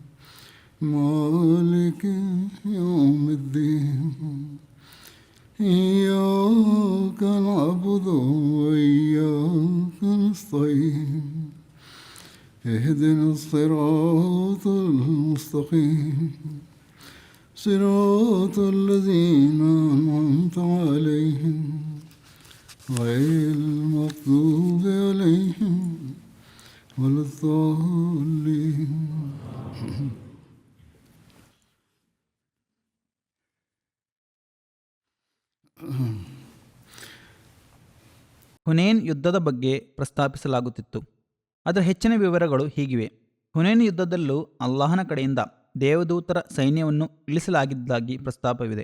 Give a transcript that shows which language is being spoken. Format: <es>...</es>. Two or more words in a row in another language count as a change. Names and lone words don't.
<ar>مالك يوم الدين إياك نعبد وإياك نستعين اهدنا الصراط المستقيم صراط الذين أنعمت عليهم غير المغضوب عليهم ولا الضالين.</ar> <kn>ಹುನೇನ್ ಯುದ್ಧದ ಬಗ್ಗೆ ಪ್ರಸ್ತಾಪಿಸಲಾಗುತ್ತಿತ್ತು. ಅದರ ಹೆಚ್ಚಿನ ವಿವರಗಳು ಹೀಗಿವೆ. ಹುನೇನ್ ಯುದ್ಧದಲ್ಲೂ ಅಲ್ಲಾಹನ ಕಡೆಯಿಂದ ದೇವದೂತರ ಸೈನ್ಯವನ್ನು ಇಳಿಸಲಾಗಿದ್ದಾಗಿ ಪ್ರಸ್ತಾಪವಿದೆ.</kn>